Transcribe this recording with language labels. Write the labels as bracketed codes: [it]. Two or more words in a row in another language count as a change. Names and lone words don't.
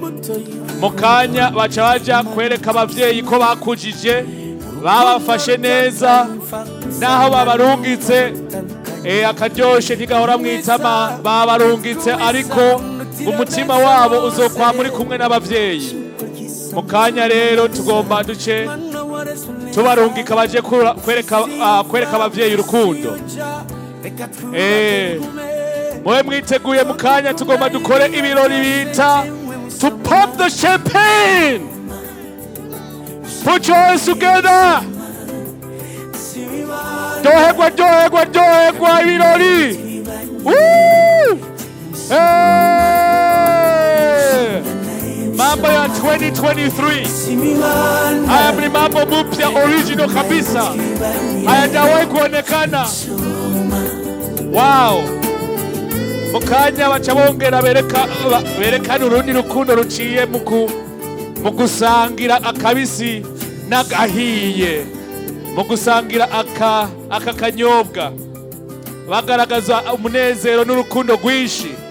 [rn] Mukanya baca baja kwereka abavyeyi ko bakujije, babafashe neza, naho babarungitse akaryoshe ntigahora mwitama babarungitse, ariko umutima wabo uzokwa muri kumwe n'abavyeyi. Mukanya rero tugomba duce tubarungika baje kwereka abavyeyi urukundo. Mwe mwiteguye mu kanya tugomba dukore ibirori bita [en] to pop the champagne. Put your hands together. [rn] Dohegwa ibirori. Woo! Hey! [sw] Mambo ya 2023. Haya ni mambo mpya original kabisa. Hayajawahi kuonekana. Wow! [rn] Mukanya baca bongera berekana urundi rukundo ruciye mu gusangira akabisi n'agahiye, mu gusangira aka kanyobwa, bagaragaza umunezero n'urukundo rwinshi.